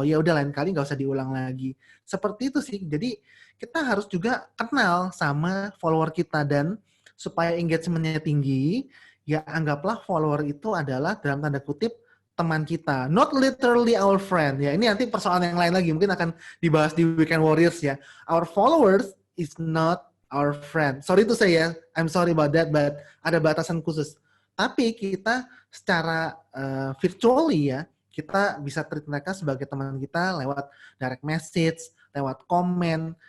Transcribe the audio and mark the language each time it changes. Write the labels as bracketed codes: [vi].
[id] Ya udah, lain kali nggak usah diulang lagi. Seperti itu sih. Jadi kita harus juga kenal sama follower kita, dan supaya engagement-nya tinggi, ya anggaplah follower itu adalah dalam tanda kutip teman kita, [en] not literally our friend. [id] Ya, ini nanti persoalan yang lain lagi, mungkin akan dibahas di Weekend Warriors ya. [en] Our followers is not our friend. Sorry to say ya, I'm sorry about that, but [id] ada batasan khusus. Tapi kita secara virtually ya, kita bisa treat mereka sebagai teman kita lewat direct message, lewat komen.